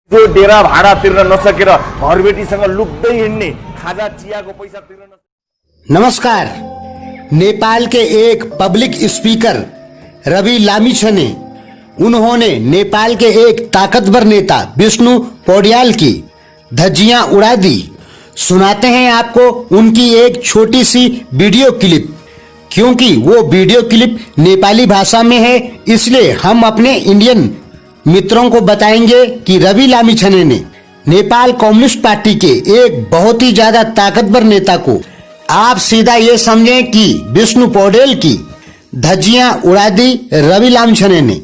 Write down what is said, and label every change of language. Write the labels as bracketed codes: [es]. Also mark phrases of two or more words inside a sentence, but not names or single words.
[ne] जो डेरा भाडा तिर्न नसकेर घरबेटीसँग लुक्दै हिँड्ने, खाजा चियाको पैसा तिर्न [hi] नमस्कार। नेपाल के एक पब्लिक स्पीकर रवि लामिछाने उन्होंने नेपाल के एक ताकतवर नेता विष्णु पौड्याल की धज्जियां उड़ा दी। सुनाते हैं आपको उनकी एक छोटी सी वीडियो क्लिप। क्योंकि वो वीडियो क्लिप नेपाली भाषा में है, इसलिए हम अपने इंडियन मित्रों को बताएंगे कि रवि लामिछाने ने नेपाल कम्युनिस्ट पार्टी के एक बहुत ही ज्यादा ताकतवर नेता को, आप सीधा ये समझें कि विष्णु पौड्याल की धज्जियां उड़ा दी रवि लामिछाने ने।